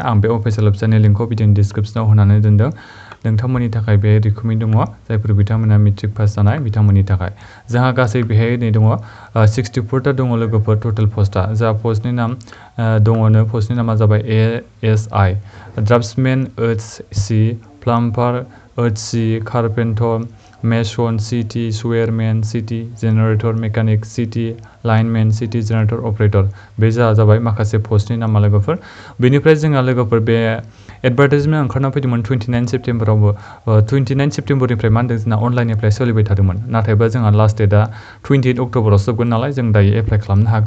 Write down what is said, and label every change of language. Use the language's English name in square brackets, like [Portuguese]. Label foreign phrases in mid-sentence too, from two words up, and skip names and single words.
[Bodo] आं बे [English] official website [Bodo] लिंकखौ भिडिअनि डिसक्रिप्शनाव होनानै दोनदों। नोंथांमोननि थाखाय बे रिक्रुटमेन्ट दङ, जायफोर बिथांमोना [English] matric pass [Bodo] जानाय बिथांमोननि थाखाय। जोंहा गासै बेहाय नै दङ 64टा दङ लोगोफोर [English] total post. [Bodo] जा पस्टनि नाम दङनो, पस्टनि नामा जाबाय ASI, ड्राफ्टसमेन HC, प्लाम्बार HC, कारपेन्टर, मेसन CT, सुवेरमेन CT, [English] generator mechanic [Bodo] CT, लाइनमेन CT, [English] generator operator. [Bodo] बे जाबाय माखासे पस्टनि नामा लोगोफोर। बेनिफ्राय जोंहा लोगोफोर बे एडभार्टाइजमेन्ट ओंखारना फैदोंमोन 29 सेप्तेम्बरावबो। 29 सेप्तेम्बरनिफ्राय मा होनदों, जोंना [English] online apply [Bodo] सोलिबाय थादोंमोन। नाथायबा जोंहा [English] last date [Bodo] 28 अक्ट'बराव जोबगोन नालाय, जों दायो एप्लाइ खालामनो हागोन।